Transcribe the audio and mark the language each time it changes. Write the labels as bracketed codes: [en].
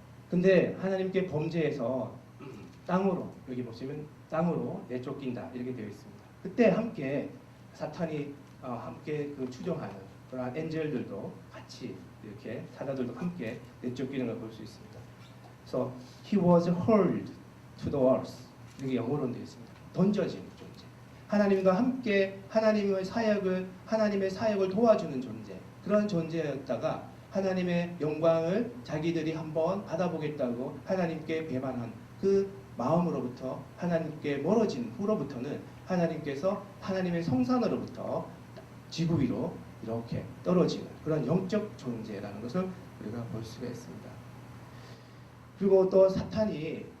[ko] 근데 하나님께 범죄해서 땅으로 여기 보시면 땅으로 내쫓긴다 이렇게 되어 있습니다. 그때 함께 사탄이 함께 그 추종하는 그러한 엔젤들도 같이 이렇게 사자들도 함께 내쫓기는 걸 볼 수 있습니다. 그래서 [en] he was hurled to the earth [ko] 이렇게 영어로 되어 있습니다. 던져진 존재. 하나님과 함께 하나님의 사역을 도와주는 존재. 그런 존재였다가 하나님의 영광을 자기들이 한번 받아보겠다고 하나님께 배반한 그 마음으로부터 하나님께 멀어진 후로부터는 하나님께서 하나님의 성산으로부터 지구 위로 이렇게 떨어지는 그런 영적 존재라는 것을 우리가 볼 수가 있습니다. 그리고 또 사탄이